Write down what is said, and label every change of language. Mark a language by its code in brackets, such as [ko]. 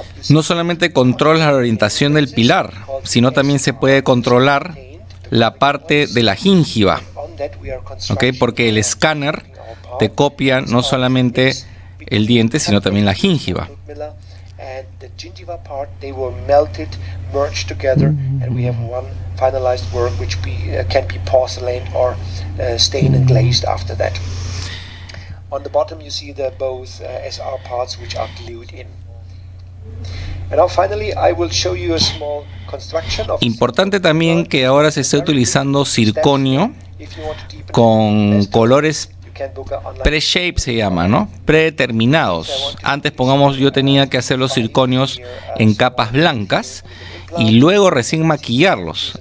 [es] No solamente controla la orientación del pilar, sino también se puede controlar la parte de la gingiva, ¿okay? Porque el escáner te copia no solamente el diente, sino también la gingiva. [en] The gingiva part, they were melted, merged together, and we have one finalized work which can be porcelain or stained and glazed after that. On the bottom you see the both SR parts which are glued in. And now finally I will show you a small construction of. [es] Importante también que ahora se esté utilizando circonio con colores pre-shape, se llama, ¿no? Predeterminados. Antes, pongamos, yo tenía que hacer los circonios en capas blancas y luego recién maquillarlos.